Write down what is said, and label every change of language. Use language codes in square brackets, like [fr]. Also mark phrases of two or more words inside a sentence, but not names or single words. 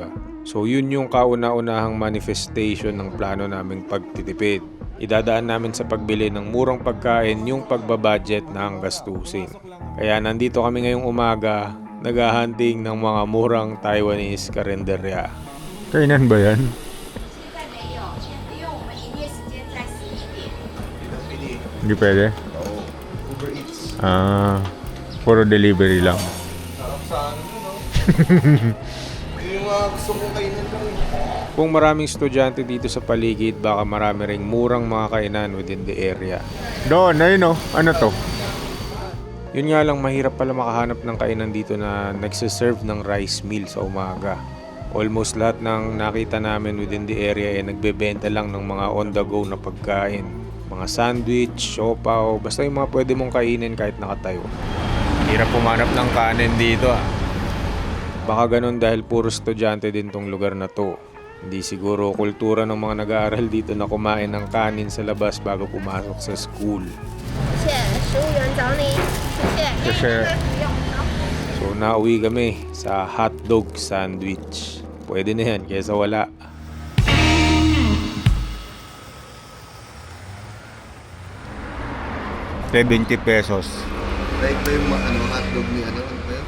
[tl] So yun yung kauna-unahang manifestation ng plano naming pagtitipid. Idadaan namin sa pagbili ng murang pagkain yung pagbabudget ng gastusin. Kaya nandito kami ngayong umaga, naghahunting ng mga murang Taiwanese karinderya. Kainan ba yan? [zh] 现在没有，因为我们营业时间在11点。 [tl] Hindi pwede? Puro delivery lang. Yung mga gusto kong kainan lang eh. Kung maraming estudyante dito sa paligid, baka marami ring murang mga kainan [en] within the area. [tl] Doon, ayun o. Ano to? Yun nga lang, mahirap pala makahanap ng kainan dito na nagsiserve ng rice meal sa umaga. Almost lahat ng nakita namin [en] within the area [tl] ay nagbebenta lang ng mga on-the-go na pagkain. Mga sandwich, siopaw, basta yung mga pwede mong kainin kahit nakatayo. Hirap pumanap ng kanin dito ah. Baka ganun dahil puro estudyante din tong lugar na to. Hindi siguro kultura ng mga nag-aaral dito na kumain ng kanin sa labas bago pumasok sa school. [zh] 谢谢，食物员找你，谢谢。 [tl] So nauwi kami sa hotdog sandwich. Pwede na yan kaysa wala. $70 pesos. Like ba yung hotdog ni ano ba yun?